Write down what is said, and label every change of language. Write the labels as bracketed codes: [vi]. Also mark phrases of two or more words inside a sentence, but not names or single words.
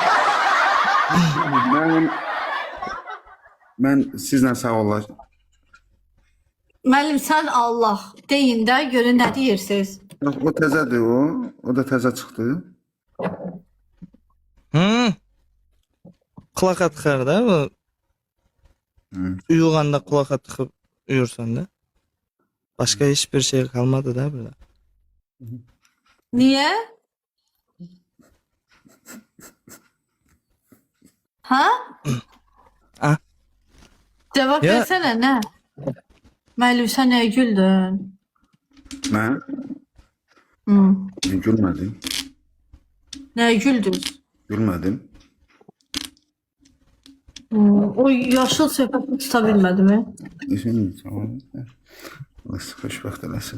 [tr] Ben sizle sağollaşım. [az] Müəllim sən Allah deyin də görün nə deyirsiniz. O təzədir o. O da təzə çıxdı. [tr] Kulaka tıkar da bu. Uyuganda kulaka tıkıp uyursan da. Başka hiçbir şey kalmadı da burada. [az] Niyə? Ha? Ah. [tr] Cevap Ya- versene ne? [az] Müəllim sən nəyə güldün? Mən gülmədim. Nəyə güldün? Gülmədim. O yaşıl söhbətini tuta bilmədi mi? Düşünün, sağ olun. Allah xoşbəxt eləsin.